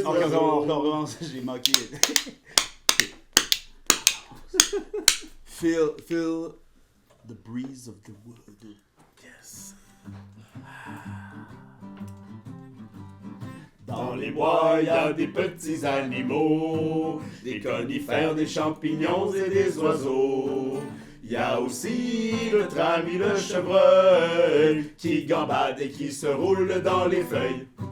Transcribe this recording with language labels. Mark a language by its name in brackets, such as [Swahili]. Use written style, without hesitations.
[French] On recommence, j'ai manqué. [English] Feel the breeze of the wood. Yes. [French] Dans les bois, il y a des petits animaux, des conifères, des champignons et des oiseaux. Il y a aussi notre ami le chevreuil, qui gambade et qui se roule dans les feuilles.